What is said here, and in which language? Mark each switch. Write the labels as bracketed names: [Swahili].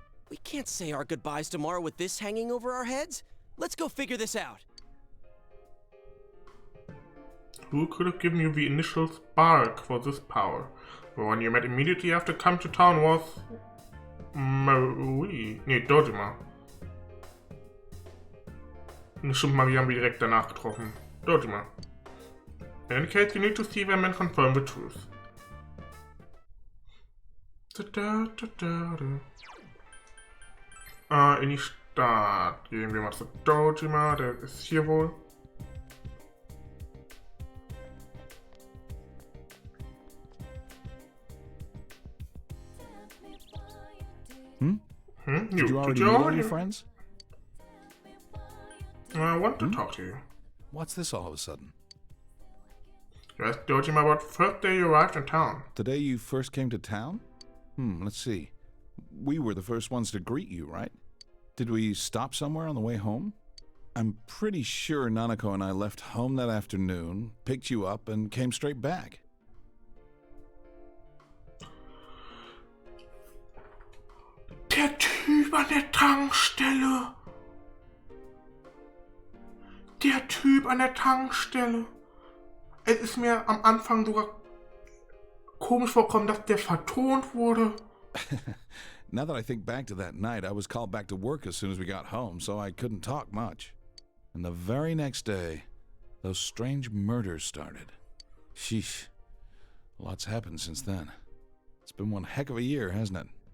[English] We can't say our goodbyes tomorrow with this hanging over our heads. Let's go figure this out. Who could have given you the initial spark for this power? The one you met immediately after coming to town was Marie. [German] Nee, Dojima. Stimmt, Marie haben wir direkt danach getroffen. Dojima. [English] In any case, you need to see them and confirm the truth. [German] In die Stadt. Gehen wir mal zu Dojima, der ist hier wohl. [English] Did you already meet all your friends? I want to talk to you. What's this all of a sudden? You asked Dojima about the first day you arrived in town. The day you first came to town? Let's see. We were the first ones to greet you, right? Did we stop somewhere on the way home? I'm pretty sure Nanako and I left home that afternoon, picked you up, and came straight back. [German] Der Typ an der Tankstelle. Der Typ an der Tankstelle. Es ist mir am Anfang sogar komisch vorgekommen, dass der vertont wurde. [English] Now that I think back to that night, I was called back to work as soon as we got home, so I couldn't talk much. And the very next day, those strange murders started. Sheesh. Lots happened since then. It's been one heck of a year, hasn't it?